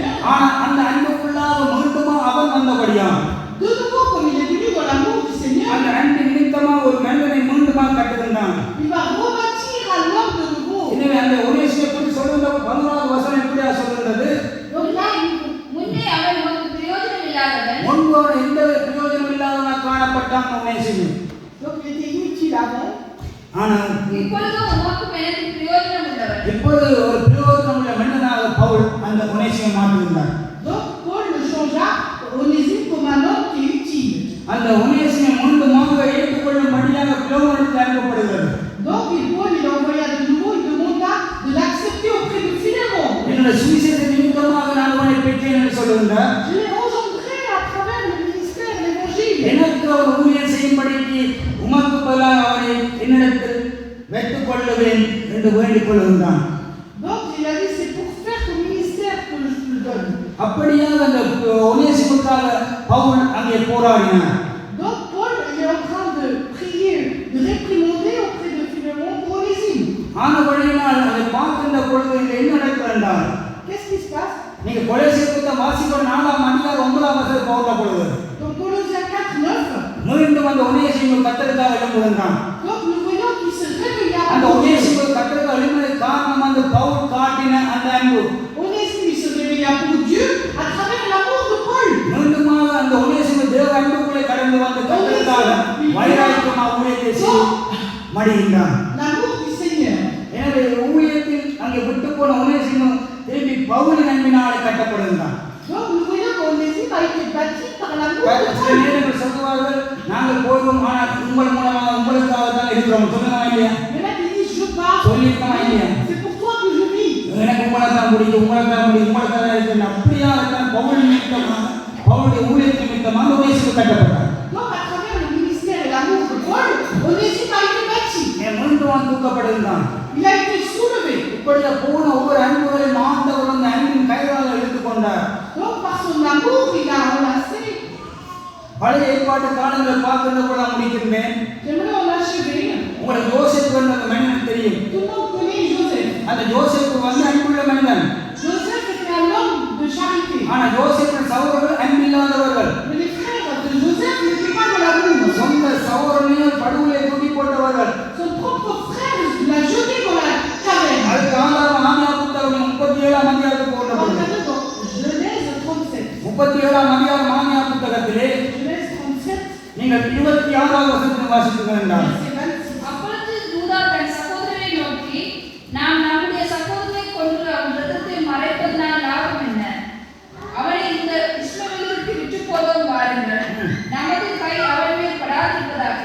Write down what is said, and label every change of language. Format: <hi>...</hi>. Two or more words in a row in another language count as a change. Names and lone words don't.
<ta>ஆனா அந்த அன்புக்குள்ளாக மீண்டுமா அவன் வந்தபடியாம்</ta> <fr>De nouveau, comme il est venu dans l'amour du Seigneur,</fr> <ta>அந்த அன்பு நிமித்தமா ஒரு மனிதனை மீண்டுமா கட்டுகின்றான்.</ta> <fr>il va rebâtir à l'homme de nouveau.</fr> <ta>எனவே அந்த ஒனேசிமை குறித்து சொல்லுகிற 11வது வசனம் எப்படியா சொல்லுகிறது?</ta> <fr>Donc là,</fr> <ta>முன்னே அவன் உனக்கு பிரயோஜனம் இல்லாதவன், முன்பு அவன் எந்த பிரயோஜனம் இல்லாதவனாக காணப்பட்டான் ஒனேசிமை.</ta> <fr>donc il était inutile avant.</fr> <ta>ஆனால் இப்பொழுது உனக்கு எனக்கு பிரயோஜனம் உள்ளவன். இப்பொழுது ஒரு பிரயோஜனம் உள்ள மனிதனாக பவுல் அந்த ஒனேசிமை மாற்றுகின்றார்.</ta> <fr>Donc Paul le changea Onésime comme un homme qui est utile.</fr> <ta>அந்த ஒனேசிமை மீண்டுமாக ஏற்றுக்கொள்ளும்படியாக பிலோமோனுக்கு அனுப்பப்படுகிறது.</ta> <fr>Donc Paul il envoya de nouveau, il demanda de l'accepter auprès de Philémon.</fr> <ta>என்னுடைய சுவிசேஷ நிமித்தமாக நான் அவனை பெற்றேன் என்று சொல்லுகின்றார்.</ta> <fr>Je l'ai engendré à travers le ministère de l'évangile.</fr> <ta>எனக்கு அவர் ஊழியம் செய்யும்படிக்கு உமக்கு பதிலாக அவனை என்னிடத்தில் வைத்துக் கொள்ளுவேன் என்று வேண்டிக் கொள்கின்றான்.</ta> <fr>Donc il a dit c'est pour faire ton ministère que je te le donne.</fr> <ta>அப்படியாக அந்த ஒனேசிமுக்காக பவுல் அங்கே போராடினார்.</ta> <fr>Donc Paul il est en train de prier, de réprimander auprès de Philémon pour Onésime.</fr> <ta>ஆனபடியினால் அதை பார்க்கின்ற பொழுது இங்கே என்ன நடக்கிறது என்றால்,</ta> <fr>Qu'est-ce qui se passe?</fr> <ta>நீங்க கொலோசியர் புத்தகம் வாசிக்கிற 4ஆம் அதிகாரம் 9ஆம் வசனம் பவுல் பொழுது</ta> <fr>Donc Colossiens 4:9.</fr> <ta>மீண்டும் அந்த ஒனேசிமு கர்த்தருக்காக எழும்புகின்றான்.</ta> <fr>Donc nous voyons qu'il se réveilla.</fr> <ta>அந்த ஒனேசிமு கர்த்தருக்காக எழும்புவதற்கு காரணம் அந்த பவுல் காட்டின அந்த அன்பு.</ta> <fr>Onésime il se réveilla pour Dieu à travers l'amour de Paul.</fr> <ta>மீண்டுமாக அந்த ஒனேசிமு தேவ அன்புக்குள்ளே கடந்து வந்து கர்த்தருக்காக வைராக்கியமாக ஊழியத்தை செய்து மடிகின்றான்.</ta> <fr>L'amour du Seigneur.</fr> <ta>எனவே ஊழியத்தில் அங்கே விட்டு போன ஒனேசிமு திரும்பி பவுலின் அன்பினாலே கட்டப்படுகின்றான்.</ta> <fr>Donc nous voyons qu'Onésime a été bâti par l'amour de</fr> <ta>சில</ta> <fr>Paul.</fr> <ta>நேரங்கள் சொல்லுவார்கள், நாங்கள் போய்வோம் ஆனால் உங்கள் மூலமாக உங்களுக்காக தான் இருக்கிறோம். சொல்லுங்க இல்லையா?</ta> <fr>Mais là il dit je pars.</fr> <ta>சொல்லியிருக்கோமா இல்லையா?</ta> <fr>C'est pour toi que je vis.</fr> <ta>எனக்கு உங்களை தான் பிடிக்கும், உங்களை தான் பிடிக்கும், உங்களுக்காக தான் இருக்கிறேன். அப்படியா இருக்கான் பவுல் நிமித்தமாக பவுலுடைய ஊழியத்தின் நிமித்தமாக ஒனேசிமு கட்டப்பட்டார்.</ta> <fr>Donc à travers le ministère et l'amour de Paul, Onésime a été bâti.</fr> <ta>மீண்டும் தூக்கப்படுகின்றான்.</ta> <fr>Il a été soulevé.</fr> <ta>இப்படியா போன ஒவ்வொரு அன்புகளையும் ஆண்டவர் அந்த அன்பின் கைகளால் எடுத்துக்கொண்டார்.</ta> <fr>Donc par son amour, il a enlacé.</fr> <ta>பழைய ஏற்பாட்டு காலங்களை பார்க்கின்ற போது நான் முடிக்கின்றேன்.</ta> <fr>J'aimerais en achever.</fr> <ta>உங்களுக்கு யோசேப்பு என்ற அந்த மனிதன் தெரியும்.</ta> <fr>Tout le monde connaît Joseph.</fr> <ta>அந்த யோசேப்பு வந்து அன்புள்ள மனிதன்.</ta> <fr>Joseph était un homme de charité.</fr> <ta>ஆனா யோசேப்பின் சகோதரர்கள் அன்பில்லாதவர்கள்.</ta> <fr>Mais les frères de Joseph n'étaient pas dans l'amour.</fr> <ta>சொந்த சகோதரனையும் படுகொலை தூக்கி போட்டவர்கள்.</ta> <fr>Son propre frère l'a jeté dans la caverne.</fr> <ta>அதுக்கு ஆதாரம் ஆதியா புத்தகம் 37ஆம் அதிகாரத்துக்கு</ta> <fr>On</fr> <ta>போடப்பட்டது.</ta> <fr>regarde dans Genèse 37.</fr> <ta>37ஆம் அதிகாரம் ஆதியா புத்தகத்திலே</ta> <fr>Genèse 37,</fr> <ta>நீங்கள் 26ஆவது வசனத்தை வாசித்துங்கள் என்றார்.</ta> <fr>verset 26.</fr> <ta>அப்பொழுது யூதா தன் சகோதரரை நோக்கி, நாம் நம்முடைய சகோதரனை கொன்று அவன் இரத்தத்தை மறைப்பதனால் லாபம் என்ன? அவனை இந்த இஸ்மவேலருக்கு விற்று போதும் வாருங்கள், நமது கை அவன் மேல் படாதிருப்பதாக.</ta>